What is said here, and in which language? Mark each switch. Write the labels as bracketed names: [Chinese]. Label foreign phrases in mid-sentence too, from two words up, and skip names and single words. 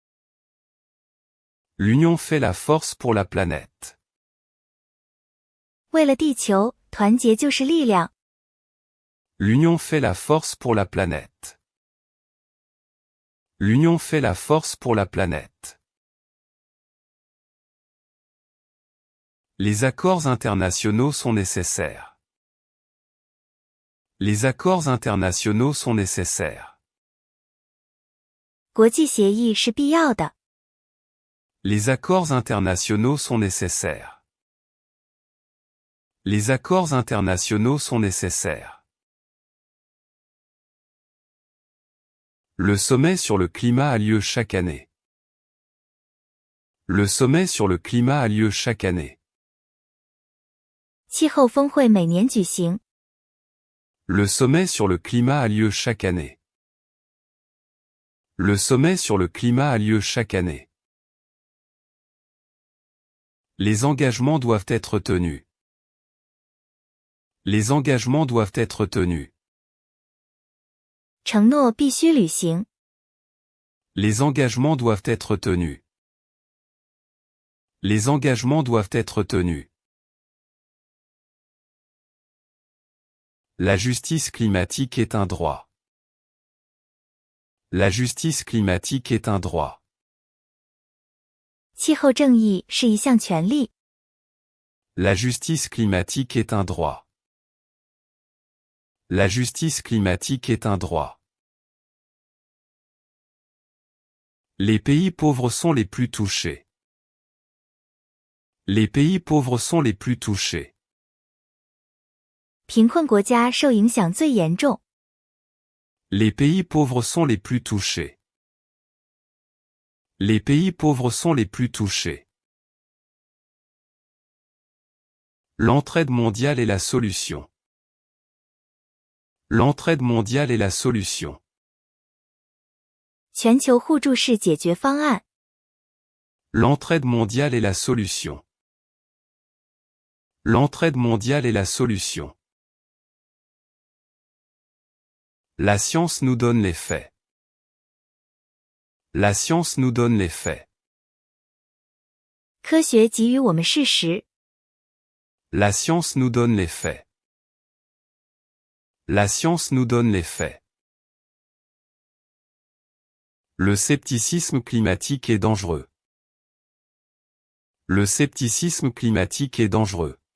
[French] L'union fait la force pour la planète. [Chinese] 为了地球，团结就是力量。 [French] L'union fait la force pour la planète. L'union fait la force pour la planète. Les accords internationaux sont nécessaires. Les accords internationaux sont nécessaires. [Chinese] 国际协议是必要的。 [French] Les accords internationaux sont nécessaires. Les accords internationaux sont nécessaires. Le sommet sur le climat a lieu chaque année. Le sommet sur le climat a lieu chaque année. [Chinese] 气候峰会每年举行。 [French] Le sommet sur le climat a lieu chaque année. Le sommet sur le climat a lieu chaque année. Les engagements doivent être tenus. Les engagements doivent être tenus. [Chinese] 承诺必须履行。 [French] Les engagements doivent être tenus. Les engagements doivent être tenus. La justice climatique est un droit. La justice climatique est un droit. [Chinese] 气候正义是一项权利。 [French] La justice climatique est un droit. La justice climatique est un droit. Les pays pauvres sont les plus touchés. Les pays pauvres sont les plus touchés. [Chinese] 贫困国家受影响最严重。 [French] Les pays pauvres sont les plus touchés. Les pays pauvres sont les plus touchés. L'entraide mondiale est la solution. L'entraide mondiale est la solution. [Chinese] 全球互助是解决方案。 [French] L'entraide mondiale est la solution. L'entraide mondiale est la solution. La science nous donne les faits. La science nous donne les faits. [Chinese] 科学给予我们事实。 [French] La science nous donne les faits. La science nous donne les faits. Le scepticisme climatique est dangereux. Le scepticisme climatique est dangereux.